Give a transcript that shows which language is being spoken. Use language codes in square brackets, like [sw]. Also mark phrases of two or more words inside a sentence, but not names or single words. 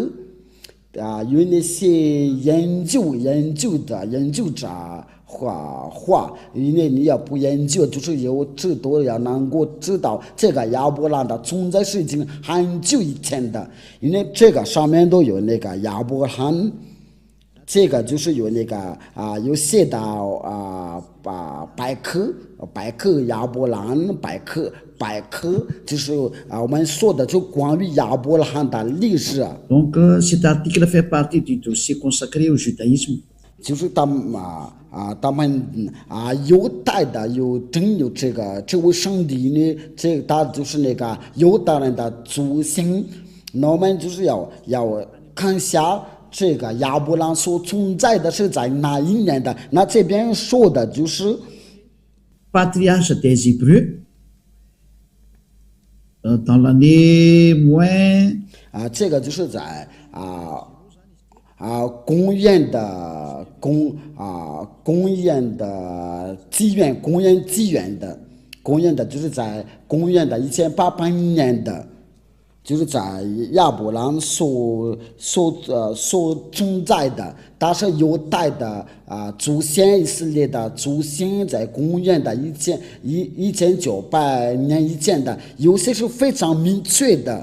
[zh] 有那些研究者话，因为你要不研究，就是有知道要能够知道这个亚伯拉罕的存在是已经很久以前的，因为这个上面都有那个亚伯拉罕，这个就是有那个有写到百科亚伯拉罕百科就是我们说的就关于亚伯拉罕的历史 [fr] Donc cet article fait partie du dossier consacré au judaïsme. [zh] 就是他们犹太的有这位上帝呢，他就是那个犹太人的祖先。那我们就是要看一下这个亚伯拉罕所存在的是在哪一年的。那这边说的就是 [fr] Patriarche des Hébreux, dans l'année moins [zh] 这个就是在公元的公元纪元的就是在公元的1800年的，就是在亚伯兰所存在的，但是犹太的祖先以色列的祖先在公元的1900年以前的，有些是非常明确的。